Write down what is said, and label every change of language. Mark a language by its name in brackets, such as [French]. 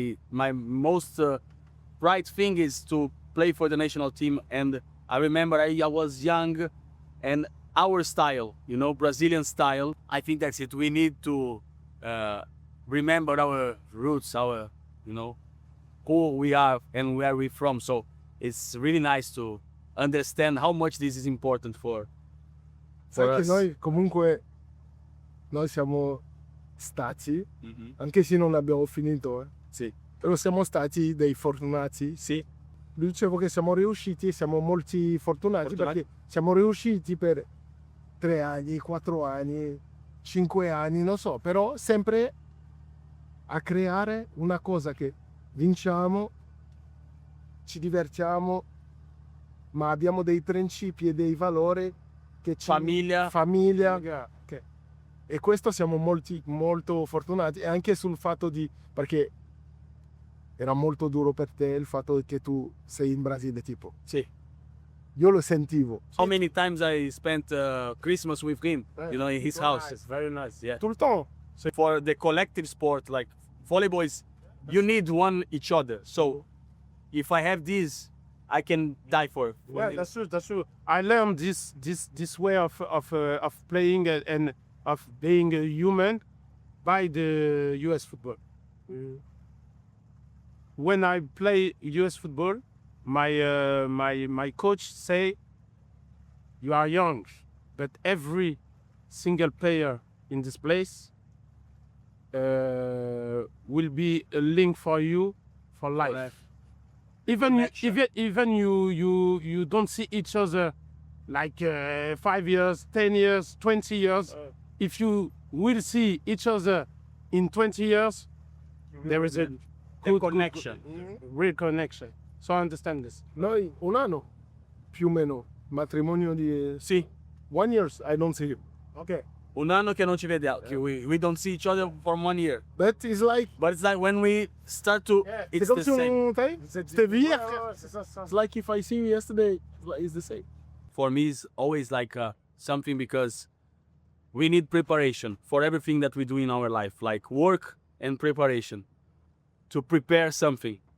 [English] My most pride thing is to play for the national team, and I remember I was young, and our style, Brazilian style. I think that's it. We need to remember our roots, our, who we are and where we're from. So it's really nice to understand how much this is important for [Italian] Sai che [English] us. [Italian] noi comunque siamo stati, anche se non abbiamo finito, Sì. però siamo stati dei fortunati. Sì. Dicevo che siamo riusciti, siamo molti fortunati perché siamo riusciti per 3 anni, 4 anni, 5 anni, non so, però sempre a creare una cosa che vinciamo, ci divertiamo, ma abbiamo dei principi e dei valori che ci... Famiglia. Che- e questo siamo molto fortunati, e anche sul fatto di... perché era molto duro per te il fatto che tu sei in Brasile, tipo. Sì. Io lo sentivo. [English] How many times I spent Christmas with him, you know, in his house. nice. It's very nice, yeah. [French] Tout le temps. [English] So for the collective sport, like volleyball is, you need one each other. So if I have this, I can die for it. Yeah, that's true. That's true. I learned this way of playing and of being a human by the U.S. football. When I play U.S. football, my coach say, "You are young, but every single player in this place will be a link for you for life." Even you don't see each other like 5 years, 10 years, 20 years. If you will see each other in 20 years, there is a good connection. real connection. So I understand this. [Italian] Noi un anno, più o meno, matrimonio di... Sì, [English] 1 year, I don't see you. Okay. [Italian] un anno che non ci vediamo. [English] We don't see each other for 1 year. But it's like... But it's like when we start to, it's the same. [French] C'était hier. [English] It's like if I see you yesterday, it's the same. For me, it's always like something because we need preparation for everything that we do in our life, like work and preparation to prepare something.